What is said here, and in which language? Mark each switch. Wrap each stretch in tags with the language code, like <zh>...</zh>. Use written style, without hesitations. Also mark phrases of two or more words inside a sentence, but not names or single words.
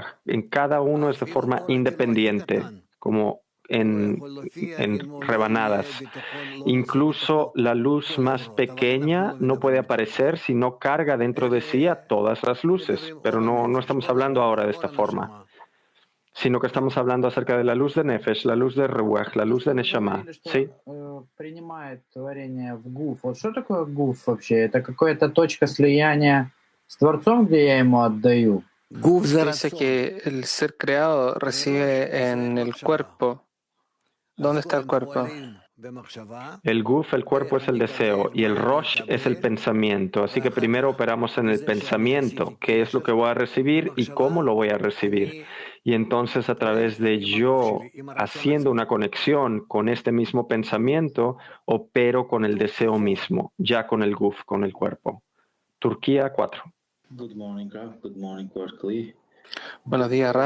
<es>En cada uno es de forma independiente, como en rebanadas. Incluso la luz más pequeña no puede aparecer si no carga dentro de sí a todas las luces, pero no estamos hablando ahora de esta forma, sino que estamos hablando acerca de la luz de Nefesh, la luz de Ruach, la luz de Neshama. ¿Sí?</es> <ru>Принимает творение в гуф. Вот что такое гуф вообще? Это какая-то точка слияния с Творцом, где я ему отдаю?</ru> <es>Dice que el ser creado recibe en el cuerpo. ¿Dónde está el cuerpo? El Guf, el cuerpo, es el deseo y el Rosh es el pensamiento. Así que primero operamos en el pensamiento, qué es lo que voy a recibir y cómo lo voy a recibir. Y entonces a través de yo haciendo una conexión con este mismo pensamiento, opero con el deseo mismo, ya con el Guf, con el cuerpo. Turquía 4.</es> <en>Good morning, Raf. Good morning, Berkeley.</en> <es>Buenos días, Ra.</es>